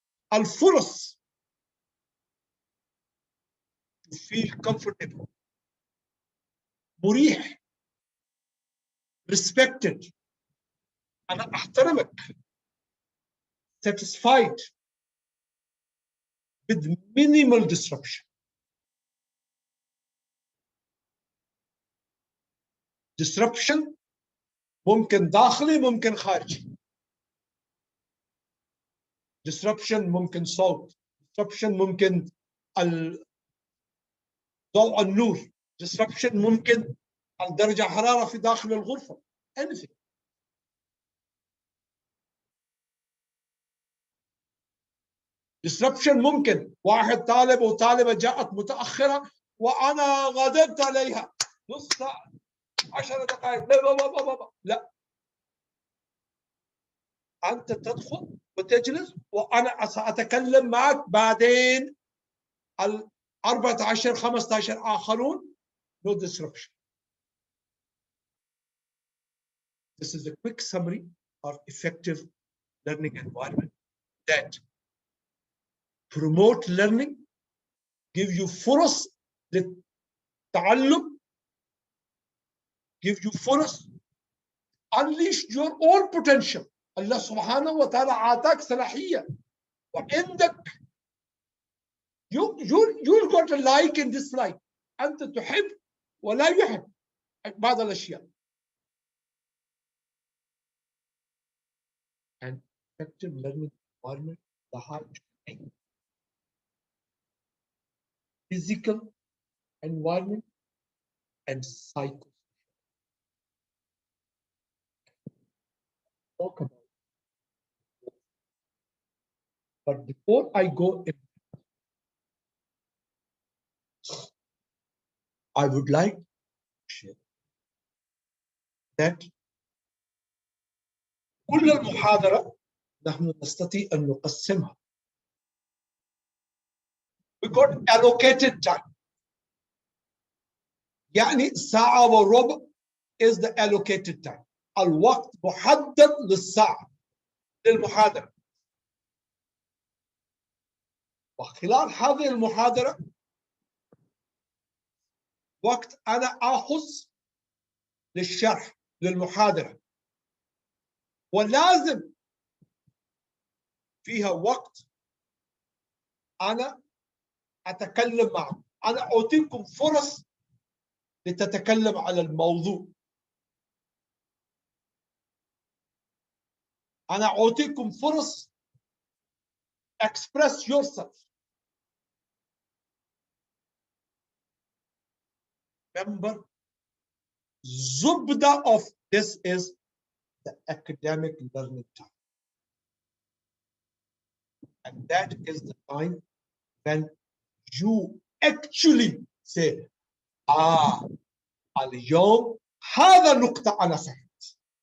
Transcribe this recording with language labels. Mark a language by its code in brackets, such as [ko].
[en] Al-Furas, to feel comfortable, مريح, respected, [ar] أنا أحترمك, [en] satisfied, with minimal disruption. [ar] Disruption ممكن داخلي ممكن خارجي. Disruption ممكن صوت. Disruption ممكن ضوء النور. Disruption ممكن عن درجة حرارة في داخل الغرفة. [en] anything. [ar] disruption ممكن واحد طالب وطالبة جاءت متأخرة وأنا غضبت عليها نص ساعة 10 دقائق لا، أنت تدخل وتجلس وأنا سأتكلم معك بعدين. [en] 14 15 آخرون no disruption. This is a quick summary of effective learning environment that promote learning, give you [ar] فرص للتعلم, [en] give you فرص, unleash your own potential. [ar] الله سبحانه وتعالى عطاك صلاحية وعندك [en] you're going to like and dislike. [ar] أنت تحب ولا يحب بعض الأشياء. [en] And effective learning environment, the high physical environment and psycho. Talk about it. But before I go in, I would like to share that [ar] كل المحاضرة نحن نستطيع أن نقسمها. [en] We got allocated time. [ar] يعني ساعة وربع [en] is the allocated time. [ar] الوقت محدد للساعة للمحاضرة. وخلال هذه المحاضرة وقت أنا آخذ للشرح للمحاضرة، ولازم فيها وقت أنا أتكلم معكم. أنا أعطيكم فرص لتتكلم على الموضوع. أنا أعطيكم فرص [en] express yourself. Remember, zubda of this is the academic learning time. And that is the time when you actually say, [ar] اليوم هذا نقطة أنا فهمت.